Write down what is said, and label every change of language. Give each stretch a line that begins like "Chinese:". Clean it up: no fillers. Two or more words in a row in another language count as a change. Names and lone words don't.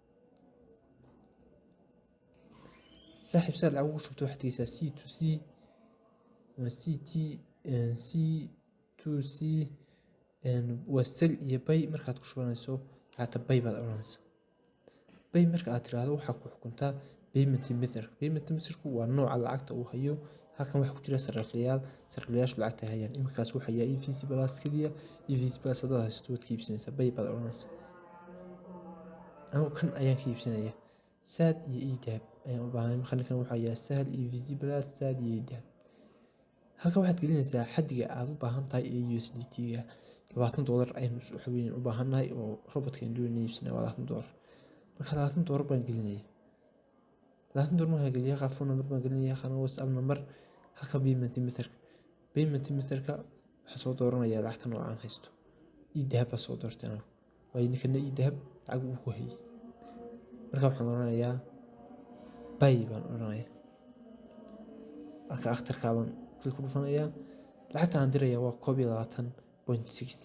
Somali: Saaxiib saad lacag ugu shubto waxaad tagaysaa C2C ama C2C waa sell iyo buy. Markaad ku shubanayso lacagta buy baad oranaysaa. Buy marka aad tiraahdo waxaa ku xukuntaa
English: payment method. Payment method-
Somali: ku waa nooca lacagta uu hayo. Halkan waxaa ku jira sariflayaashu lacagta hayaan. Iminkaas waxa hayaa EVC Plus kaliya. EVC Plus haddaad haysato waad ka iibsanaysaa. Buy baad oranaysaa. Anigu kan ayaan ka iibsanayaa. Sad iyo e-dahab ayaan u baahnay. Marka kan waxa hayaa Sahal, EVC Plus, Sad iyo e-dahab. Halkan waxaad gelinaysaa xaddiga aad u baahan tahay ee USDT-ga. $20 ayaan waxa weeyaan u baahannahay oo robot-kan doonayna iibsanaa waa $20. Marka $20 baan gelinayaa. $20 markaan geliyo halkaa
English: phone number
Somali: baan gelinayaa, halkaan
English: WhatsApp number,
Somali: halka
English: payment method. Payment method-
Somali: ka waxaan soo dooranayaa lacagta noocaan haysto. E-dahab baan soo doortay anigu. Waayo ninkana e-dahab lacag uu ku hayay. Marka waxaan oranayaa buy baan oranayaa. Halka akhtarka baan ku dhufanayaa. Lacagta aan dirayaa waa 22.6.